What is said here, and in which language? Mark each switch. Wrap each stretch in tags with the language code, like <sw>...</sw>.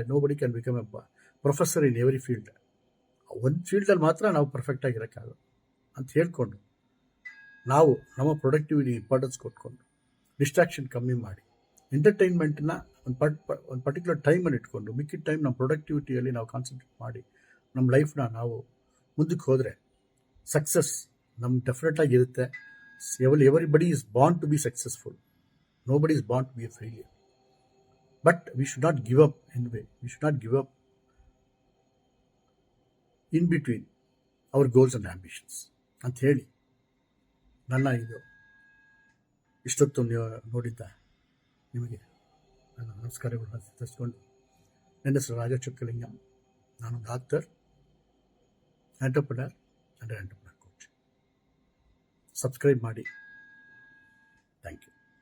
<en>Nobody can become a professor in every field.</en> <kn>ಒಂದು ಫೀಲ್ಡಲ್ಲಿ ಮಾತ್ರ ನಾವು ಪರ್ಫೆಕ್ಟಾಗಿರೋಕ್ಕಾಗಲ್ಲ ಅಂತ ಹೇಳ್ಕೊಂಡು ನಾವು ನಮ್ಮ ಪ್ರೊಡಕ್ಟಿವಿಟಿ ಇಂಪಾರ್ಟೆನ್ಸ್ ಕೊಟ್ಕೊಂಡು ಡಿಸ್ಟ್ರಾಕ್ಷನ್ ಕಮ್ಮಿ ಮಾಡಿ ಎಂಟರ್ಟೈನ್ಮೆಂಟನ್ನ ಒಂದು ಪರ್ಟಿಕ್ಯುಲರ್ ಟೈಮಲ್ಲಿ ಇಟ್ಕೊಂಡು ಮಿಕ್ಕಿದ ಟೈಮ್ ನಮ್ಮ ಪ್ರೊಡಕ್ಟಿವಿಟಿಯಲ್ಲಿ ನಾವು ಕಾನ್ಸಂಟ್ರೇಟ್ ಮಾಡಿ ನಮ್ಮ ಲೈಫ್ನ ನಾವು ಮುಂದಕ್ಕೆ ಹೋದರೆ ಸಕ್ಸಸ್ ನಮ್ಗೆ ಡೆಫಿನೆಟಾಗಿ ಇರುತ್ತೆ.</kn> <en>Everybody is born to be successful, nobody is born to be a failure. But we should not give up anyway. We should not give up in between our goals and ambitions.</en> <kn>ಅಂತ ಹೇಳಿ ನನ್ನ ಇದು ಇಷ್ಟೊತ್ತು ನೀವು ನೋಡಿದ್ದ ನಿಮಗೆ ನನ್ನ ನಮಸ್ಕಾರಗಳನ್ನು ತಿಳಿಸ್ಕೊಂಡು, ನನ್ನ ಹೆಸರು ರಾಜ ಚೊಕ್ಕಲಿಂಗ. ನಾನು ಡಾಕ್ಟರ್, ಎಂಟರ್ಪ್ರಿನರ್ ಕೋಚ್. ಸಬ್ಸ್ಕ್ರೈಬ್ ಮಾಡಿ. Thank you.</kn>